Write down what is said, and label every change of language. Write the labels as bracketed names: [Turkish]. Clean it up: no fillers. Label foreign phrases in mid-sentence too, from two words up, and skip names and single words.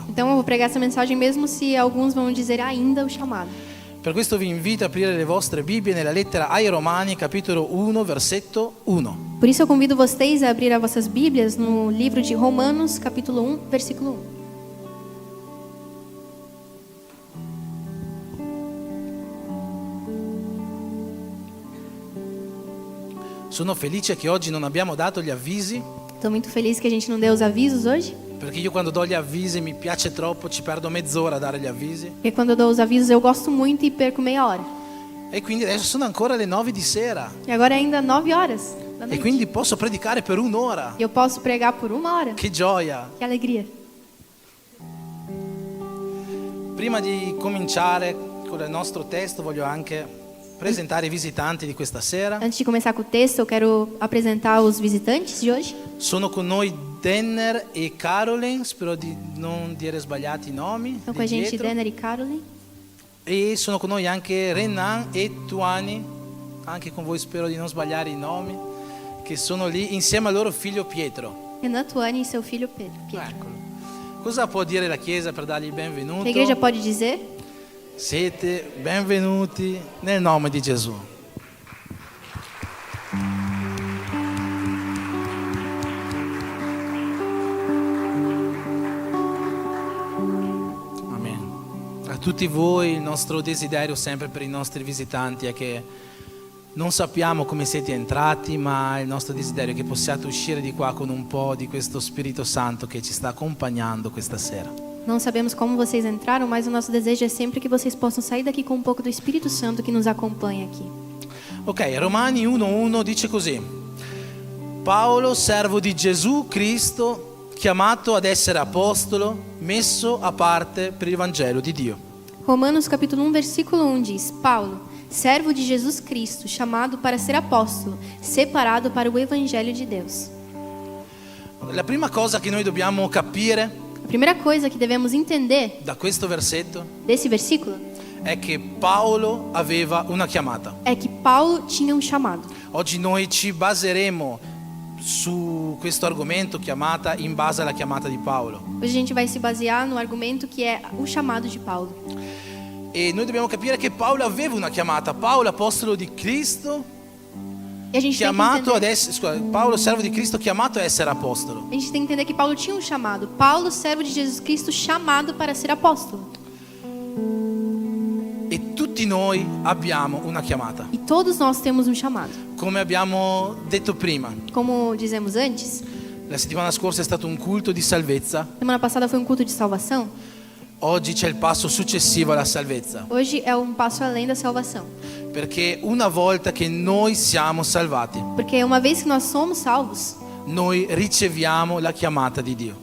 [Portuguese] Então, eu vou pregar essa mensagem mesmo se alguns vão dizer ainda o chamado. [Italian] Per questo vi invito a aprire le vostre Bibbie nella lettera ai Romani, capitolo 1, versetto 1. [Portuguese] Por isso, eu convido vocês a abrir as vossas Bíblias no livro de Romanos, capítulo 1, versículo 1. [Italian] Sono felice che oggi non abbiamo dato gli avvisi, [Portuguese] Estou muito feliz que a gente não deu os avisos hoje, [Italian] perché io quando do gli avvisi mi piace troppo, ci perdo mezz'ora a dare gli avvisi. [Portuguese] porque quando eu dou os avisos eu gosto muito e perco meia hora. [Italian] E quindi adesso sono ancora le 9 di sera [Portuguese] E agora é ainda 9 horas da e noite. [Italian] quindi posso predicare per un'ora. [Portuguese] E eu posso pregar por 1 hora. [Italian] Che gioia! [Portuguese] Que alegria. [Italian] Prima di cominciare con il nostro testo voglio anche presentare i visitanti di questa sera. [Portuguese] Antes de começar com o texto, eu quero apresentar os visitantes de hoje. [Italian] Sono con noi Denner e Caroline, spero di non dire sbagliati i nomi. [Portuguese] Estão [Italian] di [Portuguese] com a gente [Italian] dietro. [Portuguese] Denner e Caroline. [Italian] E sono con noi anche Renan e Tuani, anche con voi spero di non sbagliare i nomi, che sono lì insieme al loro figlio Pietro. [Portuguese] Renan, Tuane e seu filho Pedro. [Italian] Eccolo. Cosa può dire la Chiesa per dargli il benvenuto? [Portuguese] A igreja pode dizer: [Italian] Siete benvenuti nel nome di Gesù. Amen. A tutti voi il nostro desiderio sempre per i nostri visitanti è che non sappiamo come siete entrati, ma il nostro desiderio è che possiate uscire di qua con un po' di questo Spirito Santo che ci sta accompagnando questa sera. [Portuguese] Não sabemos como vocês entraram, mas o nosso desejo é sempre que vocês possam sair daqui com um pouco do Espírito Santo que nos acompanha aqui. [Italian] Ok, Romani 1:1 dice così: Paolo, servo di Gesù Cristo, chiamato ad essere apostolo, messo a parte per il Vangelo di Dio. [Portuguese] Romanos capítulo 1, versículo 1 diz: Paulo, servo de Jesus Cristo, chamado para ser apóstolo, separado para o evangelho de Deus. [Italian] La prima cosa che noi dobbiamo capire [Portuguese] A primeira coisa que devemos entender [Italian] da questo versetto [Portuguese] desse versículo [Italian] è che Paolo aveva una chiamata. [Portuguese] é que Paulo tinha um chamado. [Italian] Oggi noi ci baseremo su questo argomento chiamata in base alla chiamata di Paolo. [Portuguese] Hoje a gente vai se basear no argumento que é o chamado de Paulo. [Italian] E noi dobbiamo capire che Paolo aveva una chiamata. Paolo, apostolo di Cristo, [Portuguese] E a gente tem que [Italian] chiamato ad [Portuguese] entender, [Italian] essere, scusa, Paolo, servo di Cristo, chiamato a essere apostolo. [Portuguese] a gente tem que entender que Paulo tinha um chamado. Paulo, servo de Jesus Cristo, chamado para ser apóstolo. [Italian] E tutti noi abbiamo una chiamata. [Portuguese] E todos nós temos um chamado. [Italian] Come abbiamo detto prima, [Portuguese] Como dizemos antes, [Italian] la settimana scorsa è stato un culto di salvezza. [Portuguese] semana passada foi um culto de salvação. [Italian] Oggi c'è il passo successivo alla salvezza. [Portuguese] Hoje é um passo além da salvação. [Italian] Perché una volta che noi siamo salvati, [Portuguese] Porque uma vez que nós somos salvos, [Italian] noi riceviamo la chiamata di Dio.